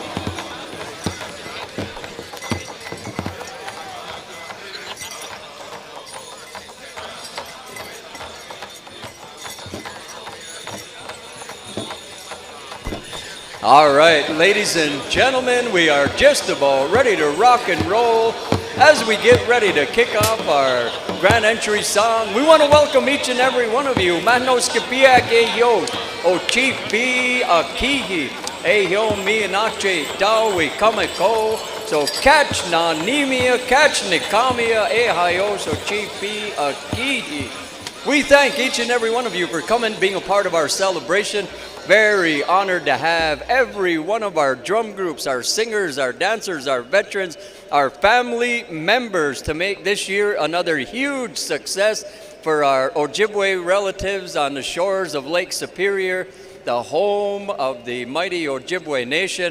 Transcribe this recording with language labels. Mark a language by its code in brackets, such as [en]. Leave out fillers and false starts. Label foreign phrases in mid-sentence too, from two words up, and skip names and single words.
[en] All right, ladies and gentlemen, we are just about ready to rock and roll. As we get ready to kick off our grand entry song, we want to welcome each and every one of you. [oj] Manos kapiak e yos, o chief B akihi, e yo mi anache dawi kameko. So catch na nimia, catch nikamia e hayos, o chief B akihi. [en] We thank each and every one of you for coming, being a part of our celebration. Very honored to have every one of our drum groups, our singers, our dancers, our veterans, our family members to make this year another huge success for our Ojibwe relatives on the shores of Lake Superior, the home of the mighty Ojibwe Nation.